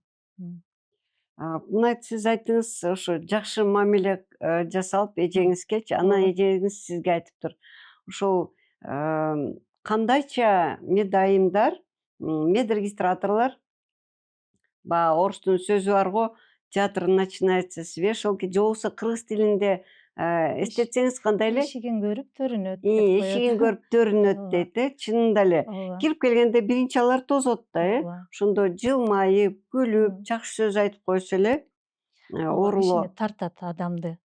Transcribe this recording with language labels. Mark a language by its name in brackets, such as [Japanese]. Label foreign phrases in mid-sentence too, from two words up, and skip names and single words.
[Kyrgyz] Мына сиз айттыңыз, ошо жакшы мамиле жасалып эжеңизгечи, анан эжеңиз сизге айтыптыр. Ошол кандайча медайымдар, медрегистраторлор, баягы орустун сөзү бар го, [Russian] театр начинается с вешалки, [Kyrgyz] же болбосо кыргыз тилинде эстетсеңиз кандай эле? Ишигин көрүп төрүнөт деп коет. Ишигин көрүп төрүнөт дейт, чынында эле. Ооба. Кирип келгенде биринчи алар тосот да, Ооба. ошондо жылмайып, күлүп, жакшы сөз айтып койсо эле Ишине оорулоо.